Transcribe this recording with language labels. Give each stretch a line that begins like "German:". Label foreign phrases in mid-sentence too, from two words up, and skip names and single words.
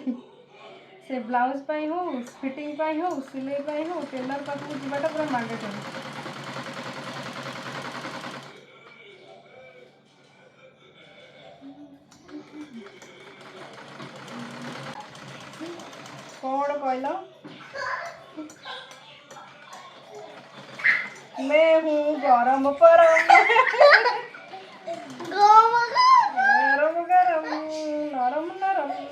Odia: ସେ ବ୍ଲାଉଜ ପାଇଁ ହଉ, ଫିଟିଂ ପାଇଁ ହଉ, ସିଲେଇ ପାଇଁ ହଉ, ଟେଲର ପାଖକୁ ଯିବାଟା ପୁରା ମ୍ୟାଣ୍ଡେଟୋରି। କ'ଣ କହିଲ?
Hindi: मैं हूँ गरम परम गरम गरम नरम नरम।